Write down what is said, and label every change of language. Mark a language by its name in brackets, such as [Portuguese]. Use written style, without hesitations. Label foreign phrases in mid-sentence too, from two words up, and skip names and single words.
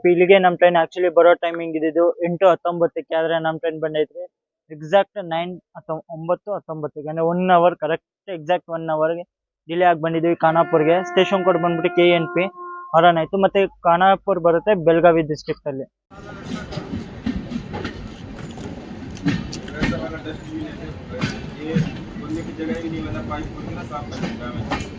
[Kannada] ಇಲ್ಲಿಗೆ ನಮ್ಮ [English] train actually [Kannada] ಬರೋ ಟೈಮಿಂಗ್ ಇದ್ದಿದ್ದು 8:19ಕ್ಕೆ, ಆದ್ರೆ ನಮ್ಮ ಟ್ರೈನ್ ಬಂದೈತ್ರಿ ಎಕ್ಸಾಕ್ಟ್ 9:19 ಅಂದ್ರೆ 1 ಅವರ್ [English] correct exact [Kannada] 1 ಅವರ್ಗೆ ಡಿಲೇ ಆಗಿ ಬಂದಿದ್ದೀವಿ ಖಾನಾಪುರ್ಗೆ. [English] station code [Kannada] ಬಂದ್ಬಿಟ್ಟು KNP ಆರನ್ ಆಯ್ತು. ಮತ್ತೆ ಖಾನಾಪುರ್ ಬರುತ್ತೆ ಬೆಳಗಾವಿ ಡಿಸ್ಟ್ರಿಕ್ಟ್ ಅಲ್ಲಿ. [Hindi] जगह भी नहीं मतलब पाइप खोल के साफ कर देता है।